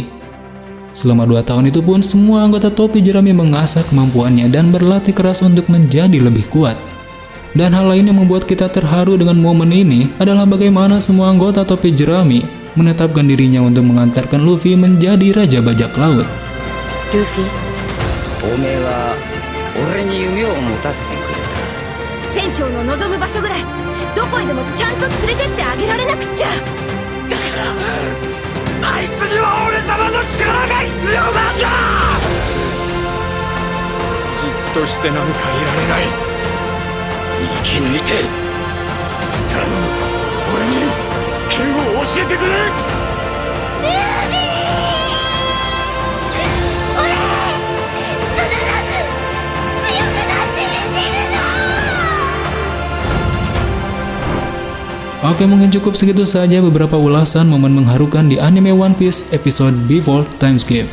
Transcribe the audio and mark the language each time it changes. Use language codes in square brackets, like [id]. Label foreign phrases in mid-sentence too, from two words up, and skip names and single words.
[id] Selama 2 tahun itu pun semua anggota topi jerami mengasah kemampuannya dan berlatih keras untuk menjadi lebih kuat. Dan hal lain yang membuat kita terharu dengan momen ini adalah bagaimana semua anggota topi jerami menetapkan dirinya untuk mengantarkan Luffy menjadi Raja Bajak Laut. [ja] ルフィ、おめえは俺に夢を持たせてくれた。船長の望む場所ぐらいどこへでもちゃんと連れてってあげられなくっちゃ。あいつには俺様の力が必要なんだ。じっとしてなんかいられない。生き抜いて頼む、俺に剣を教えてくれ。 [id] Oke, mungkin cukup segitu saja beberapa ulasan momen mengharukan di anime One Piece episode Before Time Skip.